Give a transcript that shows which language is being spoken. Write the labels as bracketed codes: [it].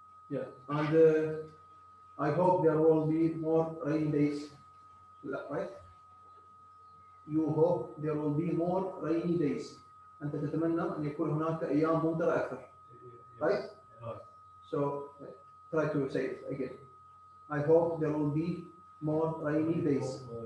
[en] Yeah, and I hope there will be more rainy days, right? You hope there will be more rainy days. [ar] أنت تتمنى أن يكون هناك أيام ممطرة أكثر, right? [en] So try to say it again. I hope there will be more rainy days.